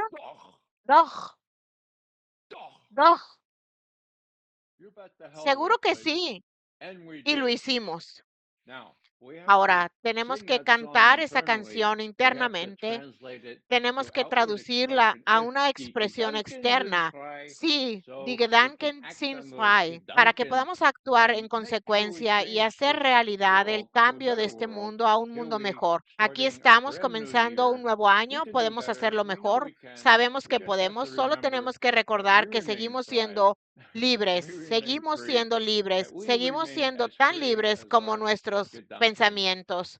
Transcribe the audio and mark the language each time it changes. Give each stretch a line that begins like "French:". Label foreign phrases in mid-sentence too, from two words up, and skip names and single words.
German: Doch, doch.
Spanish: Seguro que sí. Y lo hicimos. Ahora, tenemos que cantar esa canción internamente. Tenemos que traducirla a una expresión externa. Sí,
German: die Gedanken sind frei,
Spanish: para que podamos actuar en consecuencia y hacer realidad el cambio de este mundo a un mundo mejor. Aquí estamos comenzando un nuevo año, podemos hacerlo mejor. Sabemos que podemos, solo tenemos que recordar que seguimos siendo libres, seguimos siendo tan libres como nuestros pensamientos.